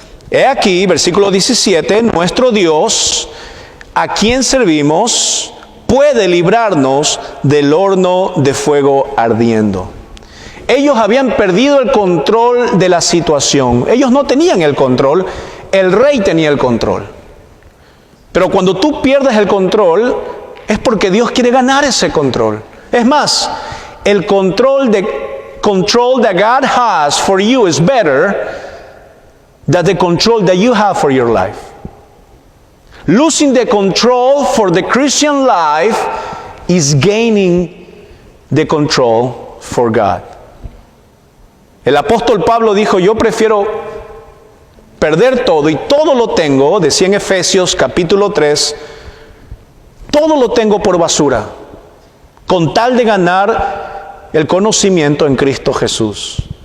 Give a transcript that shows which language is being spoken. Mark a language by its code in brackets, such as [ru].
[es] He aquí, versículo 17, nuestro Dios, a quien servimos, puede librarnos del horno de fuego ardiendo. Ellos habían perdido el control de la situación. Ellos no tenían el control, el rey tenía el control. Pero cuando tú pierdes el control, es porque Dios quiere ganar ese control. Es más, el control [en] that God has for you is better than the control that you have for your life. Losing the control for the Christian life is gaining the control for God. [es] El apóstol Pablo dijo, yo prefiero perder todo y todo lo tengo, decía en Efesios capítulo 3, todo lo tengo por basura, con tal de ganar el conocimiento en Cristo Jesús.